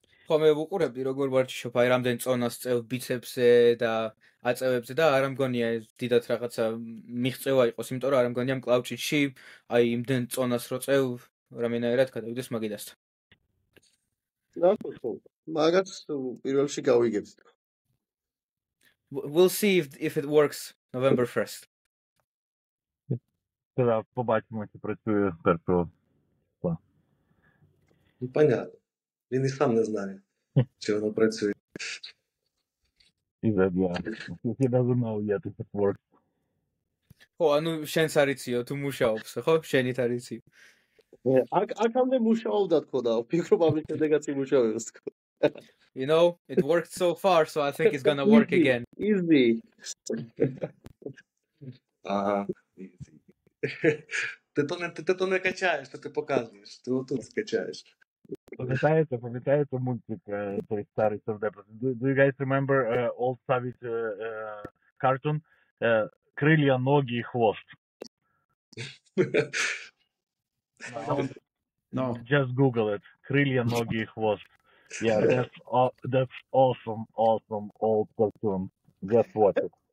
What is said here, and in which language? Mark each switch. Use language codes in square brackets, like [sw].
[ka] ხო, მე ვუყურებდი როგორ ვარჩიშობ აი რამდენ წონას წევ ბიცეპსზე და აწევებზე და არ ამგონია დიდად რაღაცა მიღწევა იყოს, იმიტომ რომ არ ამგონია მკლავჭიდში აი იმდენ წონას რო წევ რამენაერად გადავიდეს მაგიდასთან. ნახო, მაგაც პირველში გავიგებთ. [en] We'll see if it works November 1st. [uk] Тогда побачимо, чи працює першого. [ru] Ну, понятно. [uk] Він і сам не знає, чи воно працює. [en] He doesn't know yet if it works. [ka] ხო, ანუ შენს არიციო თუ მუშაობს, ხო? შენით არიციო. აქამდე მუშაობდა თქო და ვფიქრობ ამის შედეგაც იმუშავებს თქო. [en] You know, it worked so far, so I think it's gonna work again. Easy. Ага, easy. [uk] Ти то не качаєш, то ти показуєш. Ти отут скачаєш. Пам'ятаєте мультик той старий Совдепас? [en] Do you guys remember old Soviet cartoon? [uk] Крилья, ноги і хвост. [en] No. Just Google it. Крилья, ноги і хвост. Yeah, that's awesome old cartoon. Just watch it.